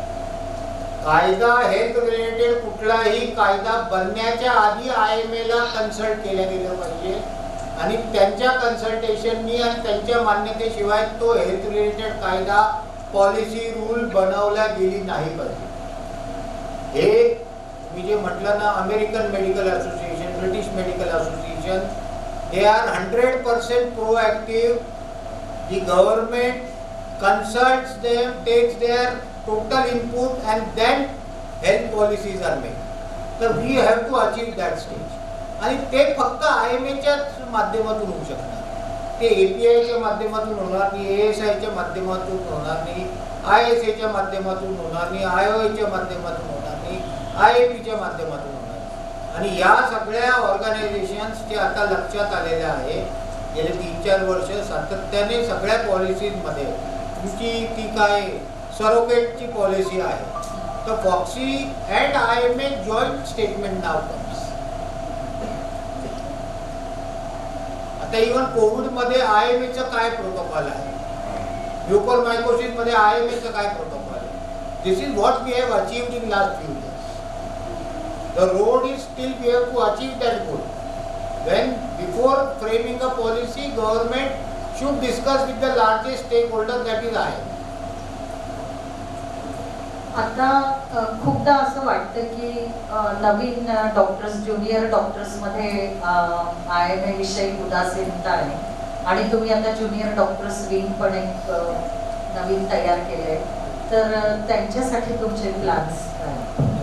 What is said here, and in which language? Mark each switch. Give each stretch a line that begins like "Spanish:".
Marathi: कायदा health related कुठलाही कायदा बनण्याच्या आधी IMA ला कन्सल्ट केलं गेलं पाहिजे आणि त्यांच्या कन्सल्टेशननी आणि त्यांच्या मान्यतेशिवाय तो हेल्थ रिलेटेड कायदा पॉलिसी रूल बनवला गेली नाही पाहिजे. हे मी जे म्हटलं ना, American medical association, British medical association,
English: They are 100% proactive. The government consults them, takes their total input and then health policies are made. तर we have to achieve that stage.
Marathi: आणि ते फक्त IMAच्याच माध्यमातून होऊ शकणार. ते APIच्या माध्यमातून होणार नाही, ASIच्या माध्यमातून होणार नाही, ISAच्या माध्यमातून होणार नाही, IOAच्या माध्यमातून होणार नाही, IAPच्या माध्यमातून होणार नाही. आणि या सगळ्या ऑर्गनायझेशन्स जे आता लक्षात आलेल्या आहे, गेले 3-4 वर्ष सातत्याने सगळ्या पॉलिसीजमध्ये तुमची ती काय सरोगेटची पॉलिसी आहे, तर foxy and IMA joint statement now comes. आता इव्हन कोविडमध्ये IMAचं काय प्रोटोकॉल आहे, म्युकोरमायकोसिसमध्ये IMAचं काय प्रोटोकॉल आहे.
English: This is what we have achieved in last few years. The road is still we have to achieve that goal. When before framing a policy, government should discuss with the largest stakeholder, that is IMA.
Marathi: आता खूपदा असं वाटतं की नवीन doctors, junior डॉक्टर्समध्ये IMA विषयी उदासीनता आहे आणि तुम्ही आता ज्युनियर डॉक्टर्स विंग पण एक नवीन तयार केले, तर त्यांच्यासाठी तुमचे प्लॅन्स काय?